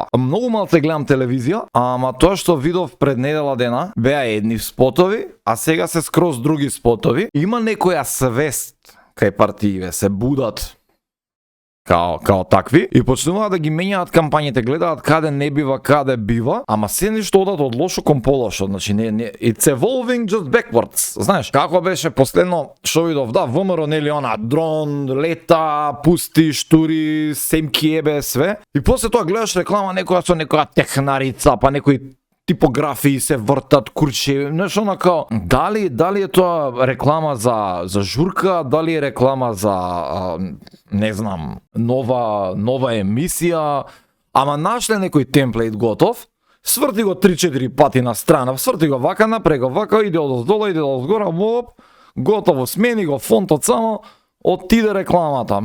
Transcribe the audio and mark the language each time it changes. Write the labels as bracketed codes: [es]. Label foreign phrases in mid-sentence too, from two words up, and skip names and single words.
[mk] Многу малце гледам телевизија, ама тоа што видов пред недела дена беа едни спотови, а сега се скроз други спотови. Има некоја свест кај партиите, се будат као такви и почнуваат да ги менјаат кампањите, гледаат каде не бива, каде бива, ама се нешто одат од лошо кон полошо, значи не [en] it's evolving just backwards. [mk] Знаеш, како беше последно што видов, да, ВМРО нели она дрон, лета, пусти, штури, семки ебе све. И после тоа гледаш реклама некоја со некоја технарица, па некои типографии се вртат, курчеви, нешто онака. Дали е тоа реклама за журка, дали е реклама за не знам, нова емисија, ама нашле некој темплейт готов, сврти го 3-4 пати на страна, сврти го вака напред, вака, иде од оздола, иде од згора, готово, смени го фонтот само, отиде рекламата.